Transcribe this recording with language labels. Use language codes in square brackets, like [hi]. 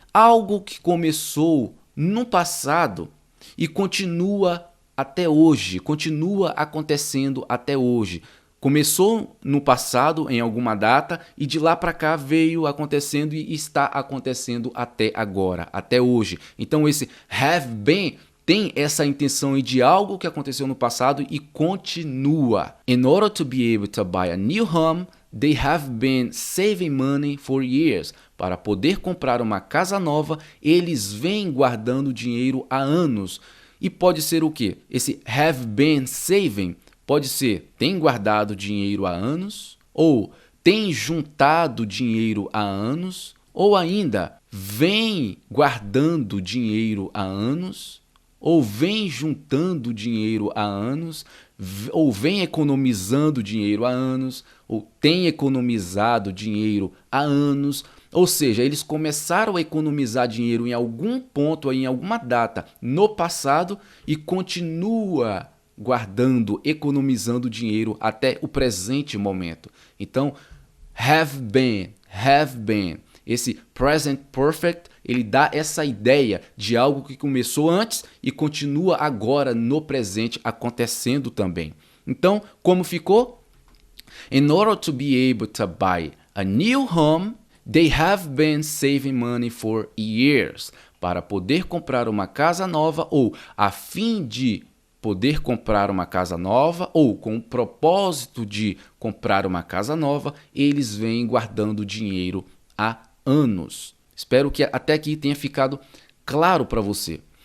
[pt] Algo que começou no passado e continua até hoje, continua acontecendo até hoje. Começou no passado, em alguma data, e de lá para cá veio acontecendo e está acontecendo até agora, até hoje. Então esse have been tem essa intenção de algo que aconteceu no passado e continua. [en] In order to be able to buy a new home, they have been saving money for years. [pt] Para poder comprar uma casa nova, eles vêm guardando dinheiro há anos. E pode ser o quê? Esse have been saving pode ser tem guardado dinheiro há anos ou tem juntado dinheiro há anos, ou ainda vem guardando dinheiro há anos, ou vem juntando dinheiro há anos, ou vem economizando dinheiro há anos, ou tem economizado dinheiro há anos. Ou seja, eles começaram a economizar dinheiro em algum ponto, em alguma data no passado e continua guardando, economizando dinheiro até o presente momento. Então, have been. Esse present perfect, ele dá essa ideia de algo que começou antes e continua agora no presente acontecendo também. Então, como ficou? [en] In order to be able to buy a new home, they have been saving money for years. [pt] Para poder comprar uma casa nova ou a fim de poder comprar uma casa nova ou com o propósito de comprar uma casa nova, eles vêm guardando dinheiro há anos. Espero que até aqui tenha ficado claro para você.